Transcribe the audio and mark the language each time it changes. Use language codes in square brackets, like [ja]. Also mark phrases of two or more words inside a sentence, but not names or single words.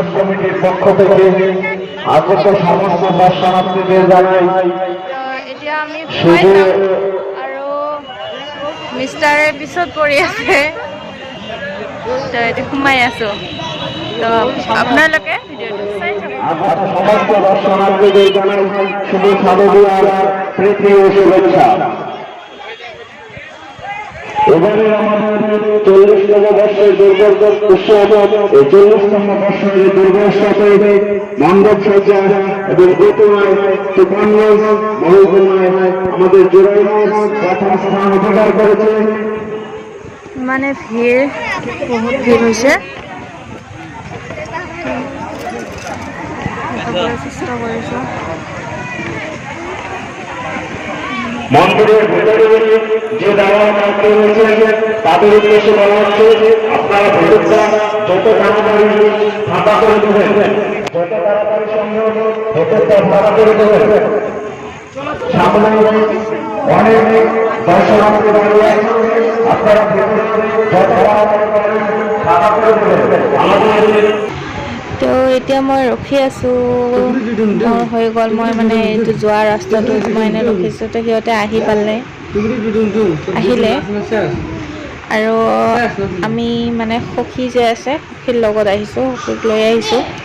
[as] এতিয়া আমি সোমাই যাম, আৰু মিষ্টাৰে পিছত পৰি আছে। তো এতিয়া সোমাই আছোঁ। তো আপোনালোকে ভিডিঅ'টো চাই থাকক। [bn] সমস্ত দর্শনার্থীদের জানাই শুভ শারদীয়ার প্রীতি ও শুভেচ্ছা। এবারে আমাদের 40তম বর্ষের দুর্গা উৎসব, এই 40তম বর্ষের দুর্গা উৎসবে মণ্ডপ সজ্জা এবং প্রতিমায় তুফানগঞ্জ মহকুমায় আমাদের জোড়াইগঞ্জ প্রথম স্থান অধিকার করেছে। মানে বহুত ভিৰ হৈছে। চেষ্টা কৰিছোঁ। মন্দিরের ভেতরে যে দাওয়া প্রাপ্ত হয়েছে তাদের উদ্দেশ্যে বলা হচ্ছে, আপনারা ভেতরটা যত তাড়াতাড়ি ফাঁকা করে দেবেন, যত তাড়াতাড়ি সম্ভব ভেতরটা ফাঁকা করে দেবেন। সামনে অনেক দর্শনার্থী দাঁড়িয়ে আছে, আপনারা ভেতরে যত তাড়াতাড়ি পারেন ফাঁকা করে দেবেন। আমাদের [as] তো এতিয়া মই ৰখি আছোঁ, মোৰ হৈ গ'ল। মই মানে এইটো যোৱা ৰাস্তাটোত মই এনেই ৰখিছোঁ। তো সিহঁতে আহিলে, আৰু আমি মানে সখী যে আছে, সখীৰ লগত আহিছোঁ, সখীক লৈ আহিছোঁ।